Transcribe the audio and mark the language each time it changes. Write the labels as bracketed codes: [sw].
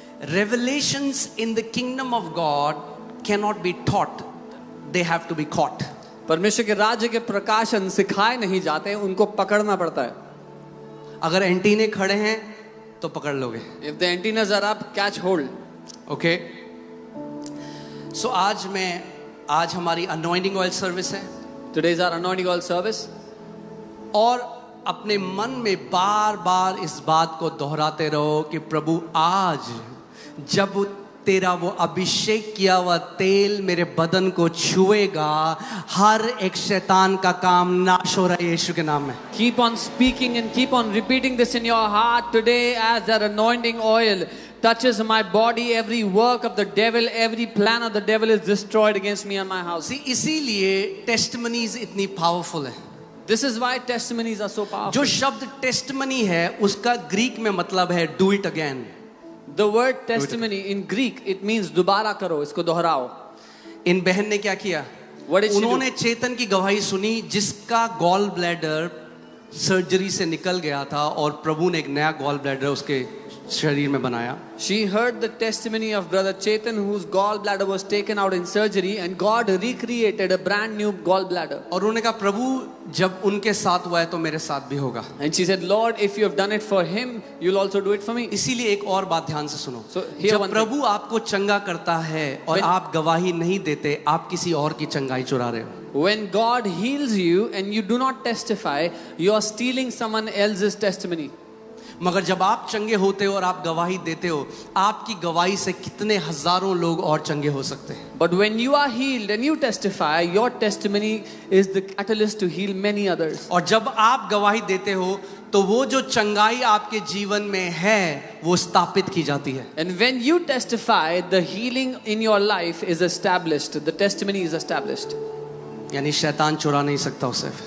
[en] Revelations in the kingdom of God cannot be taught, they have to be caught. [hi] परमेश्वर के राज्य के प्रकाशन सिखाए नहीं जाते, उनको पकड़ना पड़ता है. अगर एंटीने खड़े हैं तो पकड़ लोगे. [en] If the antennas are up, catch hold. Okay. [hi] सो आज हमारी अनॉइंटिंग ऑयल सर्विस है. [en] Today is our anointing oil service. [hi] और अपने मन में बार बार इस बात को दोहराते रहो कि प्रभु आज जब तेरा वो अभिषेक किया हुआ तेल मेरे बदन को छुएगा, हर एक शैतान का काम नाश हो रहा है यीशु के नाम में. [en] Keep on speaking and keep on repeating this in your heart today as that anointing oil touches my body. Every work of the devil, every plan of the devil is destroyed against me and my house. [hi] See, इसीलिए testimonies इतनी powerful है. [en] This is why testimonies are so powerful. [hi] जो शब्द testimony है उसका Greek में मतलब है [en] Do it again. The word testimony in Greek, it means [hi] दोबारा करो, इसको दोहराओ. इन बहन ने क्या किया? [en] What did she do? [hi] उन्होंने चेतन की गवाही सुनी जिसका गॉल ब्लैडर सर्जरी से निकल गया था और प्रभु ने एक नया गॉल ब्लैडर उसके शरीर में बनाया. [en] She heard the testimony of brother Chetan whose gallbladder was taken out in surgery and God recreated a brand new gallbladder. [hi] और उन्होंने कहा प्रभु जब उनके साथ हुआ है तो मेरे साथ भी होगा. [en] And she said, Lord, if you have done it for him, you'll also do it for me. [hi] इसीलिए एक और बात ध्यान से सुनो. [en] So, here [hi] जब [en] one [hi] प्रभु आपको चंगा करता है और आप गवाही नहीं देते, आप किसी और की चंगाई चुरा रहे हो. [en] When God heals you and you do not testify, you are stealing someone else's testimony. [hi] मगर जब आप चंगे होते हो और आप गवाही देते हो, आपकी गवाही से कितने हजारों लोग और चंगे हो सकते हैं. [en] But when you are healed and you testify, your testimony is the catalyst to heal many others. [hi] और जब आप गवाही देते हो तो वो जो चंगाई आपके जीवन में है वो स्थापित की जाती है. [en] And when you testify, the healing in your life is established. The testimony is established. [hi] यानी शैतान चुरा नहीं सकता उसे.